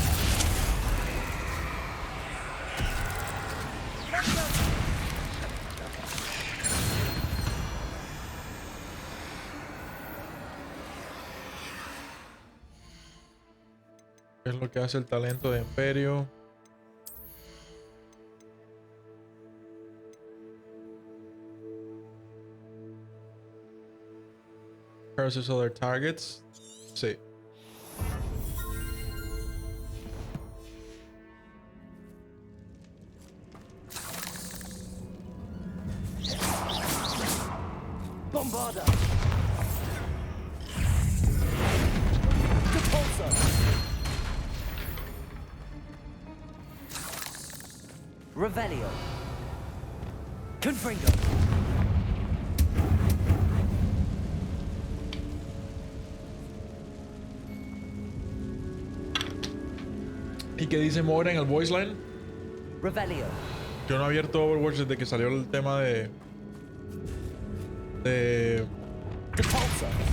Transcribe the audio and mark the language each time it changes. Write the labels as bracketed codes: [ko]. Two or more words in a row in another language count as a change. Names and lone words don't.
[es] ¿Qué es lo que hace el talento de Imperio? [en] Curses other targets. [es] Sí. Bombarda! Repulsor! Revelio! Confringo! ¿Y qué dice Moira en el [en] voice line? [es] Revelio! Yo no he abierto Overwatch desde que salió el tema de Repulsor!